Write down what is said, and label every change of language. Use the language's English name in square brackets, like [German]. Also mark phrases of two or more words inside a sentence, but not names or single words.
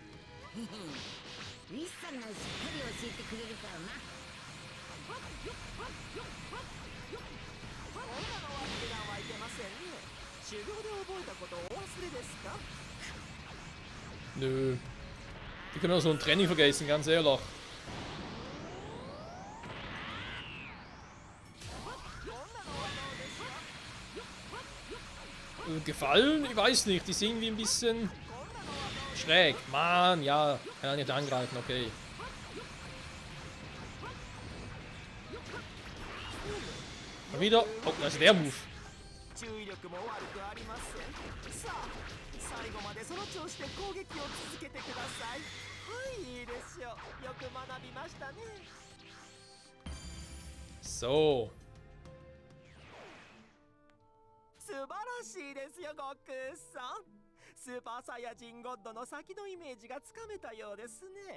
[Japanese] ウィスさんがしっかり教えてくれるからな。こんなのは油断はいけませんね修行で覚えたことをお忘れですか [German] Nö. Die können auch so ein Training vergessen, ganz ehrlich. Gefallen? Ich weiß nicht, die sind irgendwie ein bisschen schräg. Mann, ja, kann er nicht angreifen, okay. Mal wieder. Oh, das ist der Move. [Japanese] 注意力も悪くありませんさあ最後までその調子で攻撃を続けてくださいはいいいでしょうよく学びましたね [German] So. [Japanese] 素晴らしいですよ悟空さんスーパーサイヤ人ゴッドの先のイメージがつかめたようですね